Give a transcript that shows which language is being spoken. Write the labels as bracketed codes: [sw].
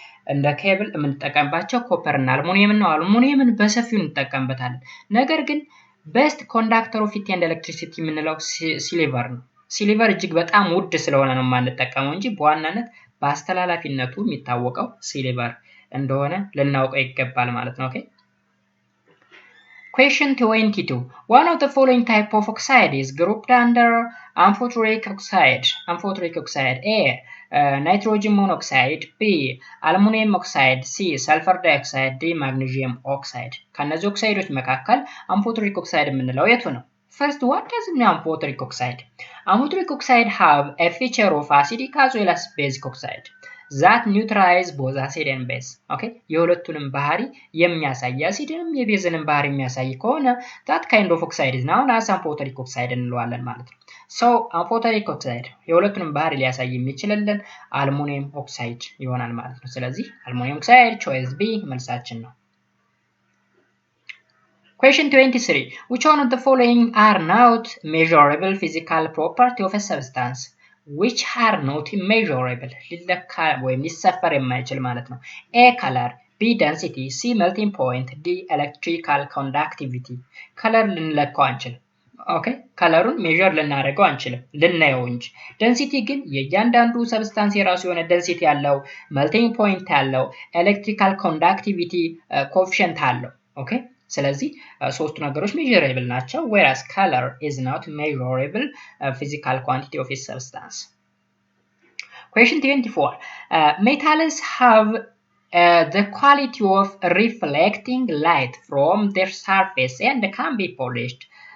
[am] እንደ ኬብል የምንጠቀምባቸው ኮፐር እና አልሙኒየም ነው። አልሙኒየምን በሰፊው እንጠቀምበታለን። ነገር ግን ቤስት ኮንዳክተር ኦፍ ሂት ኤንድ ኤሌክትሪሲቲ የምንለው ሲልቨር ነው። ሲልቨር እጅግ በጣም ውድ ስለሆነ ነው የማንጠቀመው እንጂ በዋናነት በአስተላላፊነቱ የሚታወቀው ሲልቨር እንደሆነ ልናውቀው ይገባል ማለት ነው። ኦኬ [en] Question 22. One of the following type of oxide is grouped under amphoteric oxide. Amphoteric oxide. A. Nitrogen monoxide. B. Aluminum oxide. C. Sulfur dioxide. D. Magnesium oxide. [am] ከነዚህ ኦክሳይዶች መካከል amphoteric oxide የምንለው የቱ ነው? [en] First, what does mean amphoteric oxide? Amphoteric oxide have a feature of acidic as well as basic oxide that neutralize both acid and base. Okay? [am] የሁለቱንም ባህሪ የሚያሳይ አሲድንም የቤዝንም ባህሪ የሚያሳይ ከሆነ [en] that kind of oxide is known as amphoteric oxide [am] እንለዋለን ማለት ነው። So amphoteric oxide የሁለቱንም ባህሪ ሊያሳይ የሚችልልን አልሙኒየም ኦክሳይድ ይሆናል ማለት ነው። ስለዚህ አልሙኒየም ኦክሳይድ choice B መልሳችን ነው። [en] Question 23. Which one of the following are not measurable physical property of a substance? Which are not measurable? [am] ሊለካ ወይም ሊሰፈር የማይችል ማለት ነው። A. [en] color. B. density. C. melting point. D. electrical conductivity. [am] color ልንለካው አንችልም። ኦኬ ከለሩን ሜዠር ልናደርገው አንችልም፣ ልናየው እንጂ። ደንሲቲ ግን የእያንዳንዱ ሰብስታንስ የራሱ የሆነ ደንሲቲ ያለው፣ melting point ያለው፣ electrical conductivity coefficient አለው። ኦኬ ስለዚህ ሶስቱ ነገሮች measurable ናቸው [en] whereas color is not measurable physical quantity of a substance. Question 24. Metals have the quality of reflecting light from their surface and can be polished.